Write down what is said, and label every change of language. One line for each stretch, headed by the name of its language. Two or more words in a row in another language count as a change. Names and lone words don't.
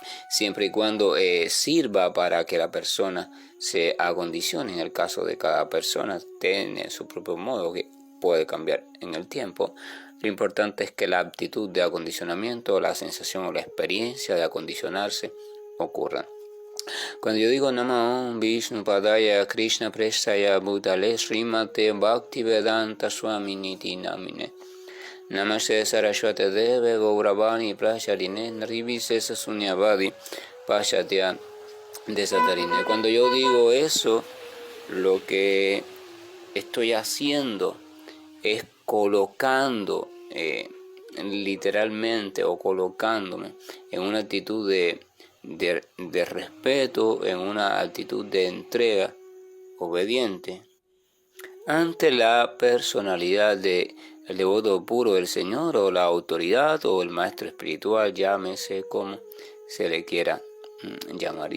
Spanish: siempre y cuando sirva para que la persona se acondicione. En el caso de cada persona tiene su propio modo que puede cambiar en el tiempo. Lo importante es que la aptitud de acondicionamiento, la sensación o la experiencia de acondicionarse ocurra. Cuando yo digo
Sanskrit: नमो विष्णु पादाय कृष्ण प्रेष्ठाय भूतले श्रीमते भक्तिवेदान्त स्वामिनिति नामिने नमस्ते सारस्वते देवे गौरवाणी प्रचारिणे निर्विशेष शून्यवादि पाश्चात्य देशतारिणे.
Spanish: Cuando yo digo eso, lo que estoy haciendo es colocando literalmente o colocándome en una actitud de respeto, en una actitud de entrega obediente ante la personalidad del devoto puro del Señor, o la autoridad o el maestro espiritual, llámese como se le quiera llamar.